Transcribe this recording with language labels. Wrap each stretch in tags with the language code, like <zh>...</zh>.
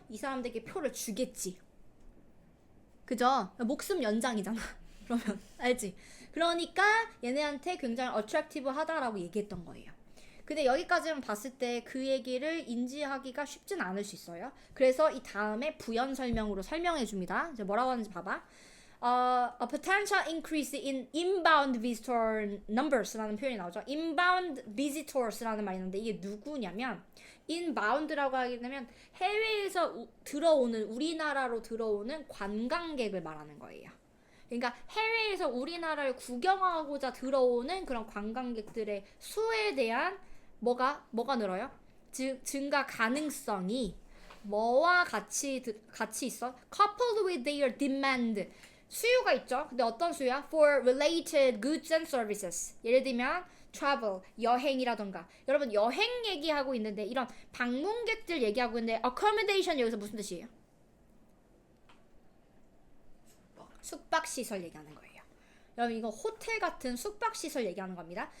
<ko>이 사람들에게 표를 주겠지. 그죠? 목숨 연장이잖아. 그러면 알지? 그러니까 얘네한테 굉장히 attractive 하다라고 얘기했던 거예요. 근데 여기까지만 봤을 때 그 얘기를 인지하기가 쉽진 않을 수 있어요. 그래서 이 다음에 부연 설명으로 설명해 줍니다. 이제 뭐라고 하는지 봐봐.</ko> <en>A potential increase in inbound visitor numbers라는</en> <ko>표현이 나오죠. inbound visitors라는 말이 있는데 이게 누구냐면 inbound라고 하게 되면 해외에서 들어오는 우리나라로 들어오는 관광객을 말하는 거예요. 그러니까 해외에서 우리나라를 구경하고자 들어오는 그런 관광객들의 수에 대한 뭐가 늘어요? 증가 가능성이 뭐와 같이 있어?</ko> <en>Coupled with their demand.</en> <ko>수요가 있죠. 근데 어떤 수요야?</ko> <en>For related goods and services.</en> <ko>예를 들면 travel, 여행이라던가. 여러분 여행 얘기하고 있는데 이런 방문객들 얘기하고 있는데 accommodation 여기서 무슨 뜻이에요? 숙박시설 얘기하는 거예요. 여러분 이거 호텔 같은 숙박시설 얘기하는 겁니다.</ko>